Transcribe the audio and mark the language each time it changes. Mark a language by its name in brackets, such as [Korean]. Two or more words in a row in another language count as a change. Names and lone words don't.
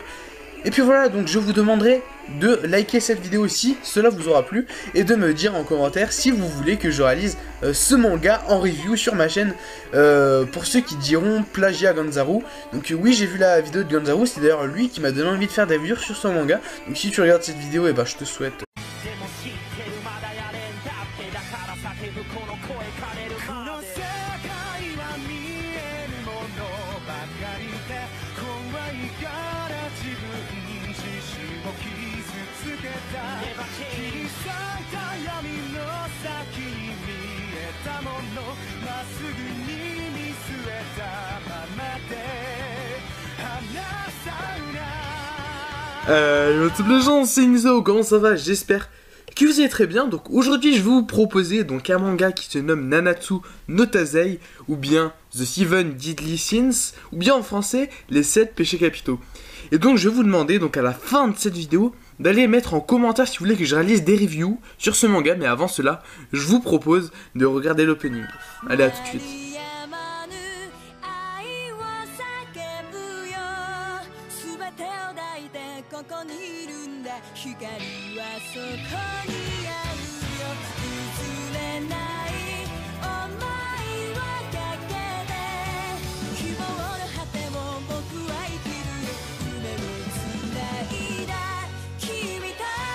[French] Et puis voilà, donc je vous demanderai de liker cette vidéo si cela vous aura plu et de me dire en commentaire si vous voulez que je réalise ce manga en review sur ma chaîne. Pour ceux qui diront plagiat Ganzaru, donc oui, j'ai vu la vidéo de Ganzaru, c'est d'ailleurs lui qui m'a donné envie de faire des reviews sur ce manga. Donc si tu regardes cette vidéo, et bah je te souhaite [Japanese] この世界は見えるものばかりで怖いから自分自身を傷つけた切り裂いた闇の先に見えたものまっすぐに見据えたままで離さない。 [English] What's up [French] les gens, c'est Nizo, comment ça va? J'espère que vous allez très bien. Donc aujourd'hui je vais vous proposer donc un manga qui se nomme Nanatsu no Taizai, ou bien The Seven Deadly Sins, ou bien en français les 7 péchés capitaux. Et donc je vais vous demander donc à la fin de cette vidéo d'aller mettre en commentaire si vous voulez que je réalise des reviews sur ce manga, mais avant cela je vous propose de regarder l'opening. Allez, à tout de suite. [Japanese] ここにいるんだ光はそこにあるよ譲れない想いはかけて希望の果てを僕は生きるよ夢をつないだ君と